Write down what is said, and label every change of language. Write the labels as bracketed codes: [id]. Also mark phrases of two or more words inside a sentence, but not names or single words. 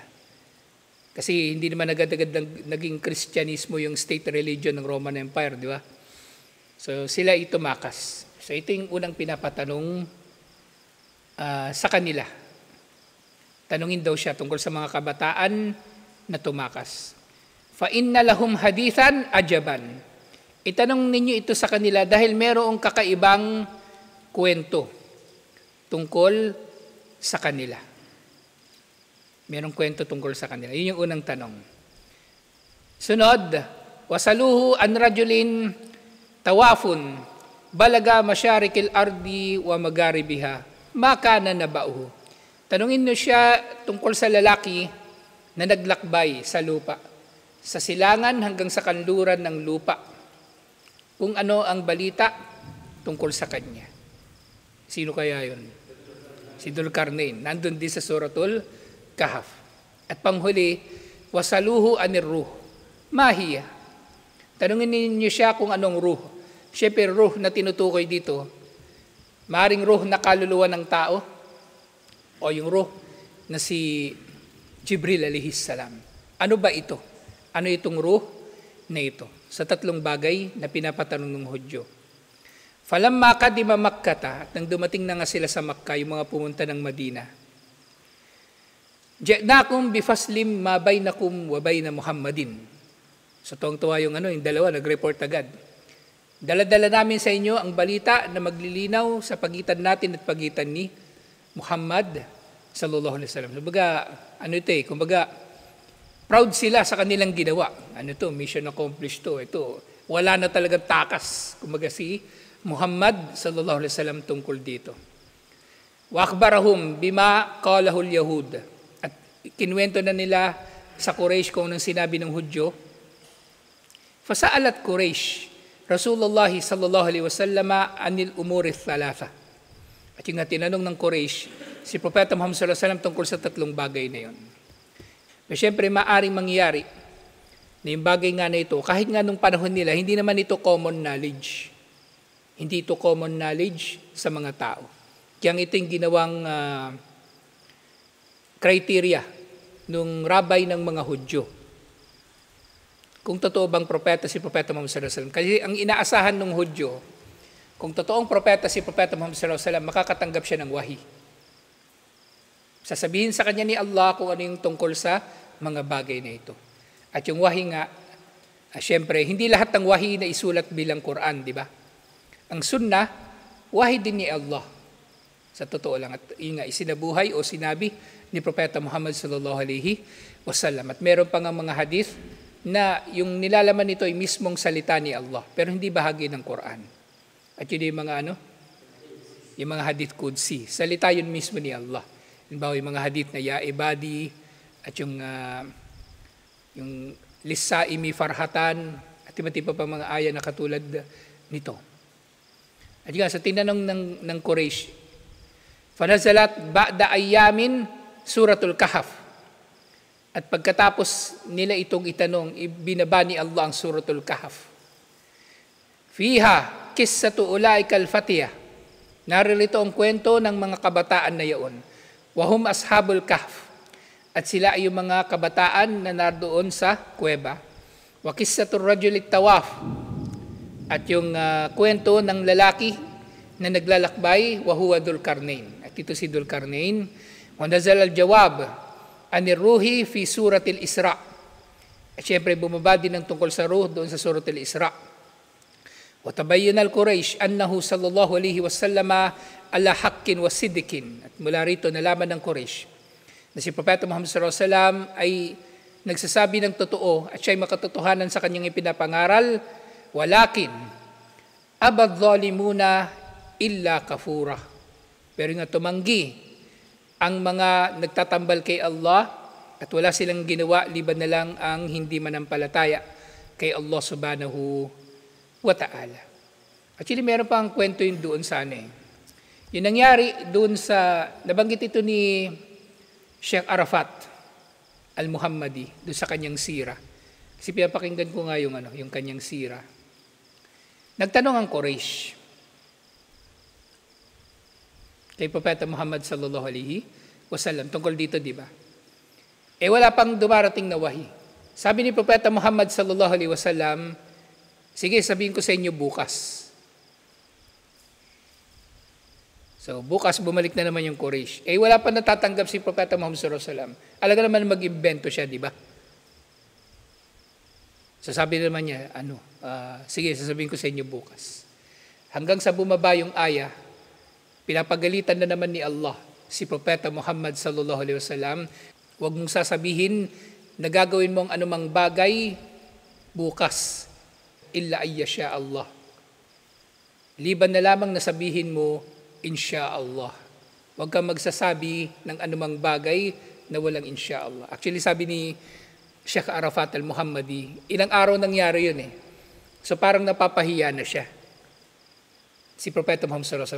[tl] Kasi hindi naman agad-agad naging Kristyanismo yung state religion ng Roman Empire, di ba? So sila itumakas. So ito yung unang pinapatanong sa kanila. Tanungin daw siya tungkol sa mga kabataan na tumakas. [ar] فإن لهم حديثا عجبا. [tl] Itanong ninyo ito sa kanila dahil merong kakaibang kwento tungkol sa kanila. Merong kwento tungkol sa kanila. Yun yung unang tanong. Sunod, [ar] واسألوه عن رجل طواف بلغ مشارق الأرض ومغاربها، ما كان نبؤه. [tl] Tanungin niyo siya tungkol sa lalaki na naglakbay sa lupa, sa silangan hanggang sa kanluran ng lupa, kung ano ang balita tungkol sa kanya. Sino kaya yun? Si Dzulkarnain. Nandun din sa Suratul Kahf. At panghuli, [ar] واسألوه عن الروح. [tl] Mahiya. Tanungin niyo siya kung anong ruh. Siyempre, ruh na tinutukoy dito, maring ruh na kaluluwa ng tao o yung ruh na si Jibril [ar] عليه السلام. [tl] Ano ba ito? Ano itong ruh na ito? Sa tatlong bagay na pinapatanong ng Hudyo. [ar] فلما قدموا مكة, [tl] at nang dumating na nga sila sa Makkah, yung mga pumunta ng Madina, [ar] جئناكم بفصل ما بينكم وبين محمد. [tl] So tuwang-tuwa yung dalawa, nag-report agad. Dala-dala namin sa inyo ang balita na maglilinaw sa pagitan natin at pagitan ni Muhammad [ar] صلى الله عليه وسلم. [tl] Kumbaga, proud sila sa kanilang ginawa. [en] Mission accomplished [tl] to. Ito, wala na talagang takas. Kumbaga si Muhammad [ar] صلى الله عليه وسلم [tl] tungkol dito. [ar] وأخبرهم بما قاله اليهود. [tl] At kinuwento na nila sa Quraysh kung anong sinabi ng Hudyo. [ar] فسألت قريش رسول الله صلى الله عليه وسلم عن الأمور الثلاثة. [tl] At yung tinanong ng Quraysh si Propeta Muhammad [ar] صلى الله عليه وسلم [tl] tungkol sa tatlong bagay na yon. Siyempre, maaring mangyari na yung bagay nga na ito, kahit nga nung panahon nila, hindi naman ito [en] common knowledge. [tl] Hindi ito [en] common knowledge [tl] sa mga tao. Kaya ito yung ginawang criteria nung rabay ng mga Hudyo. Kung totoo bang propeta si Propeta Muhammad [ar] صلى الله عليه وسلم. [tl] Kasi ang inaasahan ng Hudyo, kung totoong propeta si Propeta Muhammad [ar] صلى الله عليه وسلم, [tl] makakatanggap siya ng wahi. Sasabihin sa kanya ni Allah kung ano yung tungkol sa mga bagay na ito. At yung wahi nga, siyempre, hindi lahat ng wahi na isulat bilang Quran, di ba? Ang sunnah, wahi din ni Allah. Sa totoo lang. At yun nga, isinabuhay o sinabi ni Propeta Muhammad [ar] صلى الله عليه وسلم. [tl] At meron pa nga mga hadith na yung nilalaman nito ay mismong salita ni Allah, pero hindi bahagi ng Quran. At yun yung mga yung mga [ar] حديث قدسي. [tl] Salita yun mismo ni Allah. Halimbawa yung mga hadith na [ar] يا عبادي [tl] at yung [ar] للصائم فرحتان [tl] at iba-iba pa mga aya na katulad nito. At yun, sa tinanong ng Quraysh, [ar] فنزلت بعد أيام سورة الكهف. [tl] At pagkatapos nila itong itanong, ibinaba ni Allah ang suratul Kahf. [ar] فيها قصة أولئك الفتية. [tl] Naririto ang kwento ng mga kabataan na yaon. [ar] وهم أصحاب الكهف. [tl] At sila ay yung mga kabataan na nardoon sa kuweba. [ar] وقصة الرجل الطواف. [tl] At yung kwento ng lalaki na naglalakbay, [ar] وهو ذو القرنين. [tl] At ito si Dzulkarnain. [ar] ونزل الجواب عن الروح في سورة الإسراء. [tl] At syempre bumaba din ang tungkol sa ruh doon sa suratil Isra. [ar] وتبين القريش أنه صلى الله عليه وسلم على حق وصدق. [tl] At mula rito nalaman ng Quraysh na si Propeta Muhammad [ar] صلى الله عليه وسلم [tl] ay nagsasabi ng totoo at siya ay makatotohanan sa kanyang ipinapangaral. [ar] ولكن أبى الظالمون إلا كفورا. [tl] Pero nga tumanggi ang mga nagtatambal kay Allah at wala silang ginawa liban na lang ang hindi manampalataya kay Allah [ar] سبحانه وتعالى. [tl] Actually, meron pang kwento yun doon sa Yung nangyari doon sa, nabanggit ito ni Sheikh Arafat al-Muhammadi doon sa kanyang sira. Kasi pinapakinggan ko nga yung kanyang sira. Nagtanong ang Quraysh kay Propeta Muhammad [ar] صلى الله عليه وسلم [tl] tungkol dito, di ba? Wala pang dumarating na wahi. Sabi ni Propeta Muhammad [ar] صلى الله عليه وسلم, [tl] sige, sabihin ko sa inyo bukas. So, bukas bumalik na naman yung Quraysh. Wala pa natatanggap si Propeta Muhammad [ar] صلى الله عليه وسلم. [tl] Alaga naman mag-imbento siya, di ba? So, sabi naman niya, sige, sasabihin ko sa inyo bukas. Hanggang sa bumaba yung aya, pinapagalitan na naman ni Allah si Propeta Muhammad [ar] صلى الله عليه وسلم. [tl] Huwag mong sasabihin na gagawin mo ang anumang bagay bukas [ar] إلا أن يشاء الله. [tl] liban na lamang na sabihin mo, Insha'Allah. Huwag kang magsasabi ng anumang bagay na walang Insha'Allah. Actually, sabi ni Sheikh Arafat al-Muhammadi, ilang araw nangyari yun eh. So parang napapahiya na siya. Si Propeta Muhammad [ar] صلى الله عليه وسلم.